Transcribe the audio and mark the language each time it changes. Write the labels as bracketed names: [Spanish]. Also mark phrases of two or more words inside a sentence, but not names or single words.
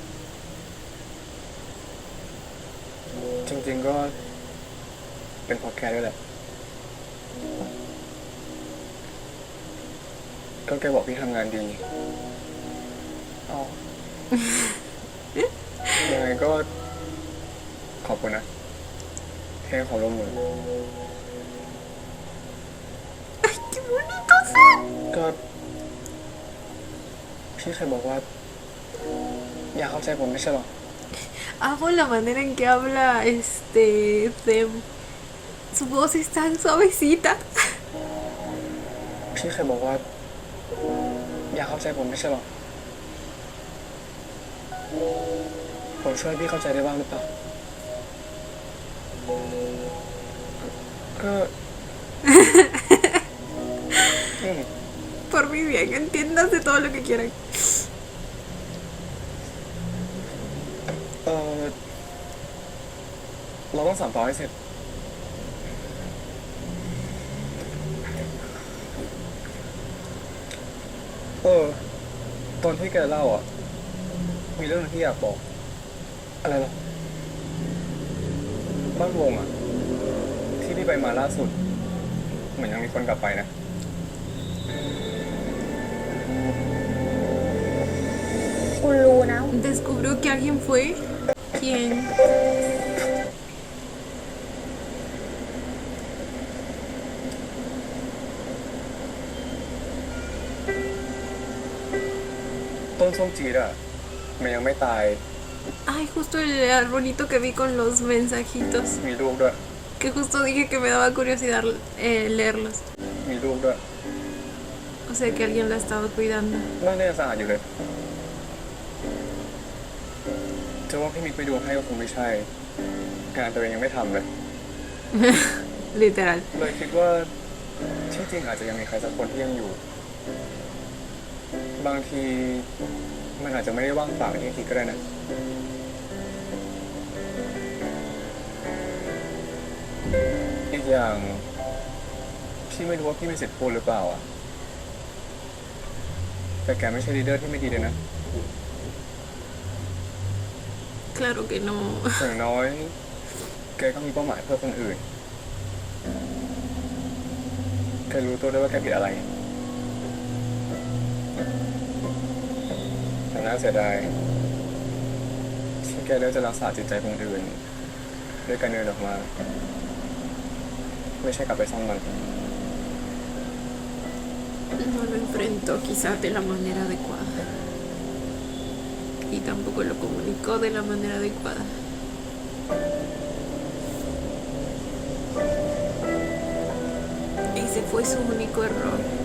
[Thai] จริงๆก็เป็นเพราะแกด้วยแหละ ก็แกบอกพี่ทำงานดีเอา ยังไงก็ขอบคุณนะ เทงขอร่วมมือ [Spanish] ¡Qué bonitos son! [Thai] ก็พี่เคยบอกว่า อยากเข้าใจผมไม่ใช่หรอ [Spanish] Amo la manera en que habla Them. Su voz es tan suavecita. [Thai] พี่เคยบอกว่า อยากเข้าใจผมไม่ใช่หรอ ผมช่วยพี่เข้าใจได้บ้างหรือเปล่า ก็ [Spanish] Por mi bien, entiéndase todo lo que quieran. [Thai] เราต้องสานต่อให้เสร็จ ตอนที่แกเล่าอ่ะ มีเรื่องนึงที่อยากบอก อะไรหรอ บ้านวงอ่ะ ที่พี่ไปมาล่าสุด เหมือนยังมีคนกลับไปนะ คุณรู้นะ [Spanish] Descubrió que alguien fue. ¿Quién? [Thai] ต้นส้มจีดอ่ะ มันยังไม่ตาย [Spanish] Ay, justo el arbolito que vi con los mensajitos. [Thai] มีลูกด้วย [Spanish] Que justo dije que me daba curiosidad leerlos. [Thai] มีลูกด้วย [Spanish] O sea que alguien la estaba cuidando. [Thai] บ้านเนี่ยยังสะอาดอยู่เลย จะว่าพี่มิกไปดูให้ก็คงไม่ใช่ งานตัวเองยังไม่ทำเลย [Spanish] Literal. [Thai] เลยคิดว่าที่จริงอาจจะยังมีใครสักคนที่ยังอยู่ บางทีมันอาจจะไม่ได้ว่างเปล่าอย่างที่คิดก็ได้นะ อีกอย่างพี่ไม่รู้ว่าพี่มีสิทธิ์พูดหรือเปล่าอ่ะ แต่แกไม่ใช่ลีดเดอร์ที่ไม่ดีเลยนะ [Spanish] Claro que no. [Thai] อย่างน้อยแกก็มีเป้าหมายเพื่อคนอื่น แกรู้ตัวด้วยว่าแกผิดอะไร แต่น่าเสียดายที่แกเลือกจะรักษาจิตใจคนอื่นด้วยการเดินออกมา ไม่ใช่กลับไปซ่อมมัน [Spanish] No lo enfrentó quizás de la manera adecuada. Y tampoco lo comunicó de la manera adecuada. Ese fue su único error.